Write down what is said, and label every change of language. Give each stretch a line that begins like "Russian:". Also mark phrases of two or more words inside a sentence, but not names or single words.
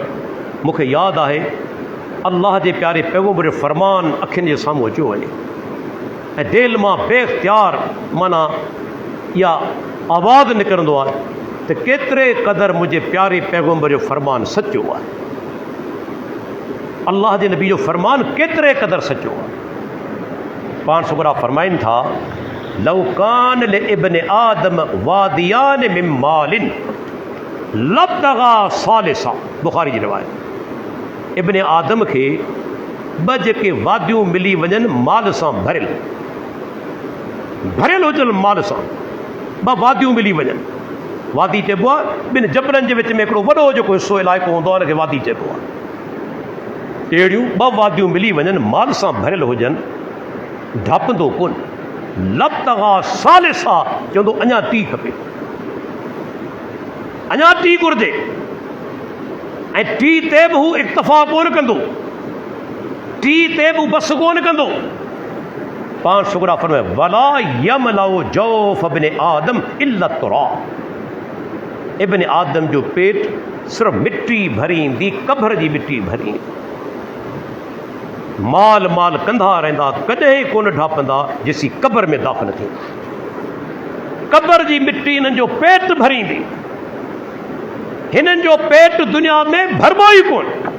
Sindhi: मूंखे यादि आहे अल्लाह जे प्यारे पैगंबर जो फरमान अखियुनि जे साम्हूं अचो वञे ऐं दिलि मां बेख्तियार माना इहा आवाज़ु निकिरंदो आहे त केतिरे क़दुरु मुंहिंजे प्यारे पैगंबर जो फरमान सचो आहे। अल्लाह जे नबी जो फरमान केतिरे क़दुरु सचो आहे। पाण सुगरा फरमाइनि था
Arabic: لو كان لابن آدم واديان من مال لابتغى ثالثا,
Sindhi: बुखारी जी रिवायत। इब्न आदम खे ॿ जेके वादियूं मिली वञनि माल सां भरियल हुजनि, माल सां ॿ वादियूं मिली वञनि। वादी चइबो आहे ॿिनि जबलनि जे विच में हिकिड़ो वॾो जेको हिसो इलाइक़ो हूंदो आहे हुनखे वादी चइबो आहे। अहिड़ियूं ॿ वादियूं मिली वञनि माल सां भरियल हुजनि, ढपंदो कोन।
Arabic: لابتغى ثالثا
Sindhi: चवंदो अञा टी खपे, अञा टी घुरिजे। ऐं टी ते बि हू इक्तफ़ा कोन कंदो, टी ते बि बस कोन कंदो। पाण शुगरा फरमाए
Arabic: ولا يملأ جوف ابن آدم إلا التراب.
Sindhi: इब्न आदम जो पेट सिर्फ़ मिट्टी भरी ईंदी, कब्र जी मिट्टी भरी ईंदी। माल माल कंदा रहंदा, कॾहिं कोन ढापंदा जेसी कब्र में दाख़िल थींदा। कब्र जी मिट्टी हिननि जो पेट भरींदी, हिननि जो पेट दुनिया में भरबो ई कोन।